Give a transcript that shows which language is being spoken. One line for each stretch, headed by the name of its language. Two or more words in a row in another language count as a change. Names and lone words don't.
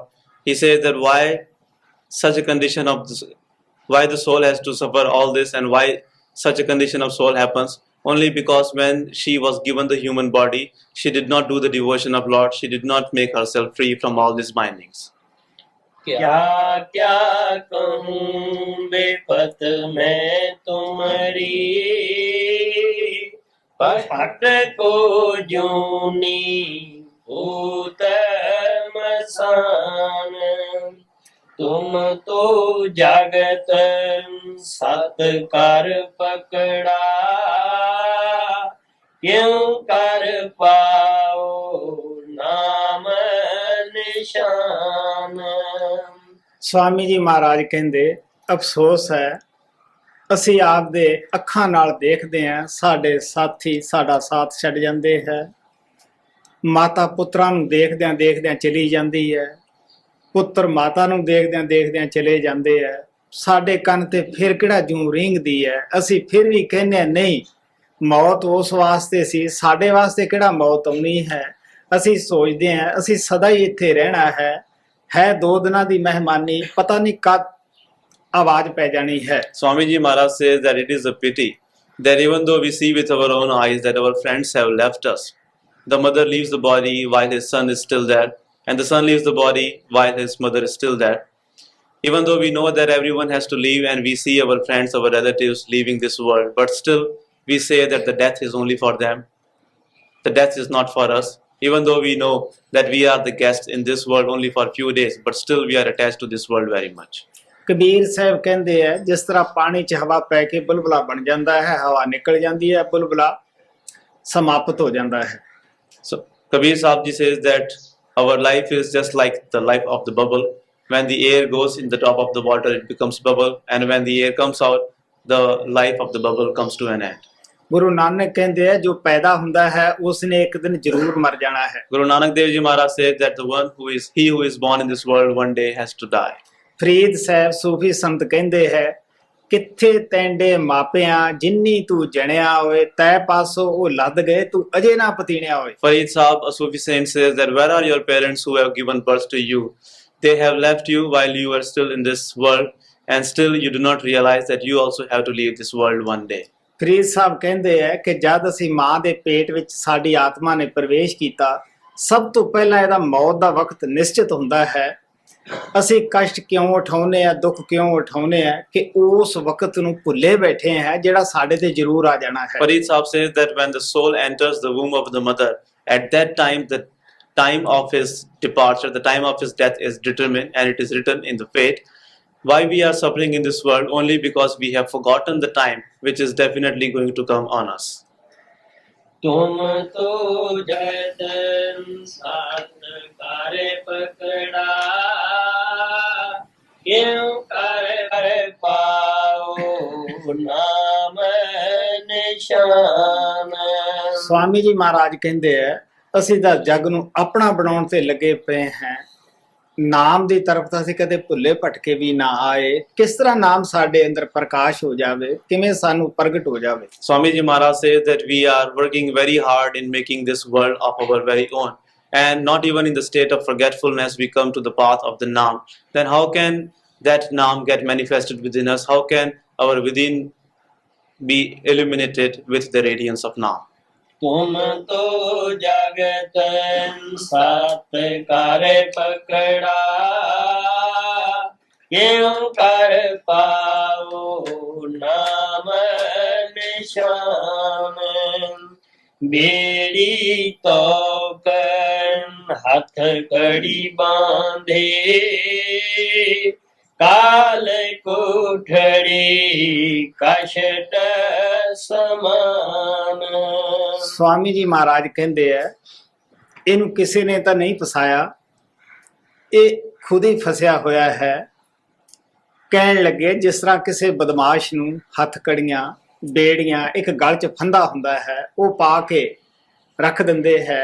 English: He says that why such a condition of this, why the soul has to suffer all this, and why such a condition of soul happens, only because when she was given the human body, she did not do the devotion of Lord, she did not make herself free from all these bindings.
Hindi: क्या क्या कहूँ बेपत मैं तुम्हारी, पट को जूनी भूत मसान। तुम तो जागत सत कर पकड़ा, क्यों कर पाओ नाम निशान। स्वामी जी महाराज कहते अफसोस है,
Punjabi: ਅਸੀਂ ਆਪਦੇ ਅੱਖਾਂ ਨਾਲ ਦੇਖਦੇ ਹਾਂ ਸਾਡੇ ਸਾਥੀ ਸਾਡਾ ਸਾਥ ਛੱਡ ਜਾਂਦੇ ਹੈ। ਮਾਤਾ ਪੁੱਤਰਾਂ ਨੂੰ ਦੇਖਦਿਆਂ ਦੇਖਦਿਆਂ ਚਲੀ ਜਾਂਦੀ ਹੈ, ਪੁੱਤਰ ਮਾਤਾ ਨੂੰ ਦੇਖਦਿਆਂ ਦੇਖਦਿਆਂ ਚਲੇ ਜਾਂਦੇ ਹੈ। ਸਾਡੇ ਕੰਨ ਤੇ ਫਿਰ ਕਿਹੜਾ ਜੂੰ ਰੀਂਗਦੀ ਹੈ। ਅਸੀਂ ਫਿਰ ਵੀ ਕਹਿੰਦੇ ਨਹੀਂ, ਮੌਤ ਉਸ ਵਾਸਤੇ ਸੀ, ਸਾਡੇ ਵਾਸਤੇ ਕਿਹੜਾ ਮੌਤ ਆਉਣੀ ਹੈ। ਅਸੀਂ ਸੋਚਦੇ ਹਾਂ ਅਸੀਂ ਸਦਾ ਹੀ ਇੱਥੇ ਰਹਿਣਾ ਹੈ 2 ਦਿਨਾਂ ਦੀ ਮਹਿਮਾਨੀ, ਪਤਾ ਨਹੀਂ ਕਦ ਆਵਾਜ਼ ਪੈ ਜਾਣੀ ਹੈ।
English: Swami Ji Maharaj says that it is a pity that even though we see with our own eyes that our friends have left us, the mother leaves the body while his son is still there, and the son leaves the body while his mother is still there. Even though we know that everyone has to leave and we see our friends, our relatives leaving this world, but still we say that the death is only for them. The death is not for us. Even though we know that we are the guests in this world only for a few days, but still we are attached to this world very much.
Punjabi: ਕਬੀਰ ਸਾਹਿਬ ਕਹਿੰਦੇ ਆ ਜਿਸ ਤਰ੍ਹਾਂ ਪਾਣੀ 'ਚ ਹਵਾ ਪੈ ਕੇ ਬੁਲਬੁਲਾ ਬਣ ਜਾਂਦਾ ਹੈ, ਹਵਾ ਨਿਕਲ ਜਾਂਦੀ ਹੈ, ਬੁਲਬੁਲਾ ਸਮਾਪਤ ਹੋ ਜਾਂਦਾ ਹੈ।
English: So Kabir Sahib ji says that our life is just like the life of the bubble. When the air goes in the top of the water, it becomes bubble, and when the air comes out, the life of the bubble comes to an end.
Punjabi: ਗੁਰੂ ਨਾਨਕ ਕਹਿੰਦੇ ਆ ਜੋ ਪੈਦਾ ਹੁੰਦਾ ਹੈ ਉਸਨੇ ਇੱਕ ਦਿਨ ਜ਼ਰੂਰ ਮਰ ਜਾਣਾ ਹੈ।
English: Guru Nanak Dev Ji Maharaj said that he who is born in this world one day has to die.
Punjabi: ਫਰੀਦ ਸਾਹਿਬ ਸੂਫੀ ਸੰਤ ਕਹਿੰਦੇ ਹੈ ਕਿੱਥੇ ਤੈਂਡੇ ਮਾਪਿਆਂ ਜਿੰਨੀ ਤੂੰ ਜਣਿਆ ਹੋਏ ਤੈ ਪਾਸੋਂ ਉਹ ਲੱਦ ਗਏ ਤੂੰ ਅਜੇ ਨਾ ਪਤੀਣਿਆ ਹੋਏ।
English: Farid Sahib, a Sufi saint, says that where are your parents who have given birth to you? They have left you while you are still in this world, and still you do not realize that you also have to leave this world one day.
Punjabi: ਫਰੀਦ ਸਾਹਿਬ ਕਹਿੰਦੇ ਹੈ ਕਿ ਜਦ ਅਸੀਂ ਮਾਂ ਦੇ ਪੇਟ ਵਿੱਚ ਸਾਡੀ ਆਤਮਾ ਨੇ ਪ੍ਰਵੇਸ਼ ਕੀਤਾ ਸਭ ਤੋਂ ਪਹਿਲਾਂ ਇਹਦਾ ਮੌਤ ਦਾ ਵਕਤ ਨਿਸ਼ਚਿਤ ਹੁੰਦਾ ਹੈ। ਅਸੀਂ ਕਸ਼ਟ ਕਿਉਂ ਉਠਾਉਂਦੇ ਆ ਦੁੱਖ ਕਿਉਂ ਉਠਾਉਂਦੇ ਆ ਕਿ ਉਸ ਵਕਤ ਨੂੰ ਭੁੱਲੇ ਬੈਠੇ ਹੈ ਜਿਹੜਾ ਸਾਡੇ ਤੇ ਜ਼ਰੂਰ ਆ ਜਾਣਾ ਹੈ।
English: Farid Sahib says that when the soul enters the womb of the mother, at that time the time of his departure, the time of his death is determined, and it is written in the fate. Why we are suffering in this world? Only because we have forgotten the time which is definitely going to come on us.
Hindi: तुम तो जतन साथ करे पकड़ा क्यों कर पाओ नाम निशान।
Punjabi: ਸਵਾਮੀ ਜੀ ਮਹਾਰਾਜ ਕਹਿੰਦੇ ਹੈ ਅਸੀਂ ਤਾਂ ਜੱਗ ਨੂੰ ਆਪਣਾ ਬਣਾਉਣ ਤੇ ਲੱਗੇ ਪਏ ਹਾਂ, ਨਾਮ ਦੀ ਤਰਫ ਤਾਂ ਅਸੀਂ ਕਦੇ ਭੁੱਲੇ ਭਟਕੇ ਵੀ ਨਾ ਆਏ। ਕਿਸ ਤਰ੍ਹਾਂ ਨਾਮ ਸਾਡੇ ਅੰਦਰ ਪ੍ਰਕਾਸ਼ ਹੋ ਜਾਵੇ, ਕਿਵੇਂ ਸਾਨੂੰ ਪ੍ਰਗਟ ਹੋ ਜਾਵੇ।
English: Swami Ji Maharaj says that we are working very hard in making this world of our very own, and not even in the state of forgetfulness we come to the path of the Naam. Then how can that Naam get manifested within us? How can our within be illuminated with the radiance of Naam?
Hindi: तुम तो जगत साथ करे पकड़ा क्यों कर पाओ नाम निशान। बेड़ी तो कर हाथ कड़ी बांधे काल कोठड़ी कष्ट समान।
Punjabi: ਸਵਾਮੀ ਜੀ ਮਹਾਰਾਜ ਕਹਿੰਦੇ ਹੈ ਇਹਨੂੰ ਕਿਸੇ ਨੇ ਤਾਂ ਨਹੀਂ ਫਸਾਇਆ, ਇਹ ਖੁਦ ਹੀ ਫਸਿਆ ਹੋਇਆ ਹੈ। ਕਹਿਣ ਲੱਗੇ ਜਿਸ ਤਰ੍ਹਾਂ ਕਿਸੇ ਬਦਮਾਸ਼ ਨੂੰ ਹੱਥ ਕੜੀਆਂ ਬੇੜੀਆਂ ਇੱਕ ਗਲ 'ਚ ਫੰਦਾ ਹੁੰਦਾ ਹੈ ਉਹ ਪਾ ਕੇ ਰੱਖ ਦਿੰਦੇ ਹੈ।